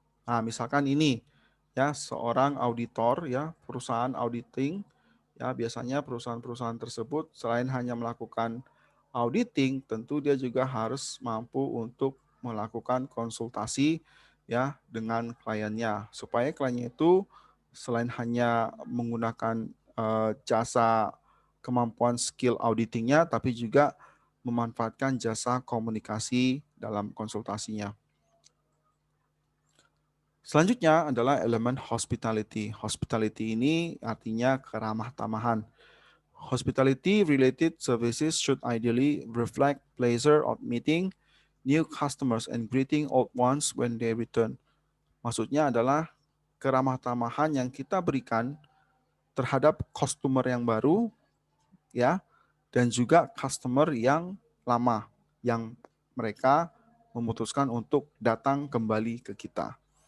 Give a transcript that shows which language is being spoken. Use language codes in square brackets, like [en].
[id] Nah, misalkan ini ya seorang auditor ya, perusahaan auditing ya, biasanya perusahaan-perusahaan tersebut selain hanya melakukan auditing, tentu dia juga harus mampu untuk melakukan konsultasi ya dengan kliennya supaya kliennya itu selain hanya menggunakan jasa kemampuan skill auditingnya tapi juga memanfaatkan jasa komunikasi dalam konsultasinya. Selanjutnya adalah elemen hospitality. Hospitality ini artinya keramah tamahan. [en] Hospitality related services should ideally reflect pleasure of meeting new customers and greeting old ones when they return. [id] Maksudnya adalah keramah tamahan yang kita berikan terhadap customer yang baru ya, dan juga customer yang lama yang mereka memutuskan untuk datang kembali ke kita.